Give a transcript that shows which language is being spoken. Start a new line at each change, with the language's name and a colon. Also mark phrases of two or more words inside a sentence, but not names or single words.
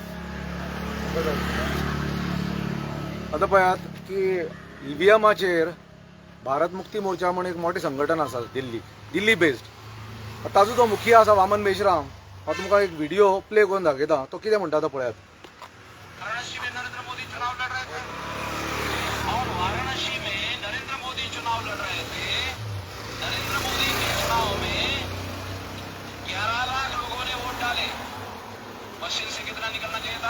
Konkani: आता पळयात की EVMचेर भारत मुक्ती मोर्चा म्हणून एक मोठे संघटन आसा दिल्ली बेस्ड. ताजो जो मुखिया आसा वामन मेश्राम, हांव तुमकां एक
English: video play
Konkani: करून दाखयता. तो कितें म्हणटा तो पळयात.
Hindi: वाराणसी में नरेंद्र मोदी चुनाव लड़ रहे थे और वाराणसी में नरेंद्र मोदी चुनाव लड़ रहे थे. नरेंद्र मोदी के चुनाव में 11 लाख लोगों ने वोट डाले. मशीन से कितना निकलना चाहिए था?